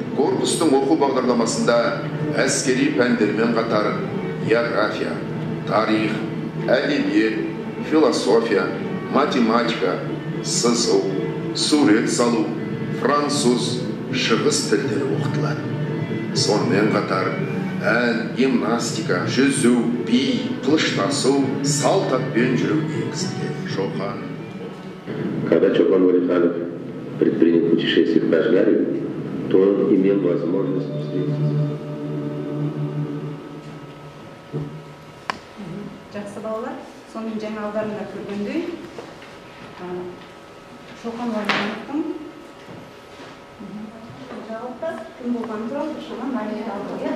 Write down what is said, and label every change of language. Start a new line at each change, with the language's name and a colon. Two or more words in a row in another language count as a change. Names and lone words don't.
Kazakh: Корпустың оқу бағдарламасында әскери пәндермен қатар география, тарих, әдебиет, философия, математика, сызу, сурет салу, француз, шығыс тілдері оқытылады. Сонымен қатар ән, гимнастика, жүзу, би, қылыштасу, салт атпен жүру енгізілген. Шоқан.
Russian: Когда Чопан Уалиханов предпринял путешествие в Кашгарию, то он имел возможность встретиться.
Kazakh: Жақсы балалар, соның жаңа алдарында көргендей, Шоқан Уалихановтың жалпы кім болған туралы шаман мәлімет алды.